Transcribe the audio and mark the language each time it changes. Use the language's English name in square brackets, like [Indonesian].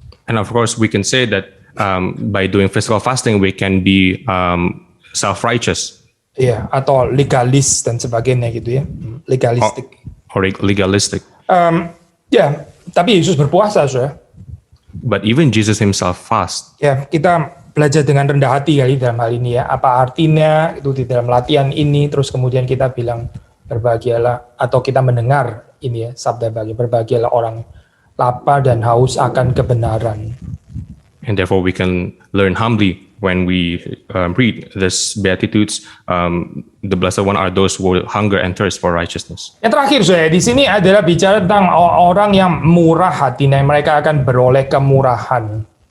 [English] And of course we can say that by doing physical fasting we can be self-righteous. [Indonesian] Iya, atau legalis dan sebagainya gitu ya. Legalistik. [English] Or legalistic. [Indonesian] Ya, tapi Yesus berpuasa, ya. [English] But even Jesus himself fast. [Indonesian] Ya, kita belajar dengan rendah hati kali dalam hal ini ya. Apa artinya itu di dalam latihan ini, terus kemudian kita bilang berbahagialah, atau kita mendengar ini ya, sabda bahagia, berbahagialah orang lapar dan haus akan kebenaran. [English] And therefore we can learn humbly when we read this Beatitudes. The blessed one are those who hunger and thirst for righteousness. [Indonesian] Yang terakhir, saya di sini adalah bicara tentang orang yang murah hatinya, mereka akan beroleh kemurahan.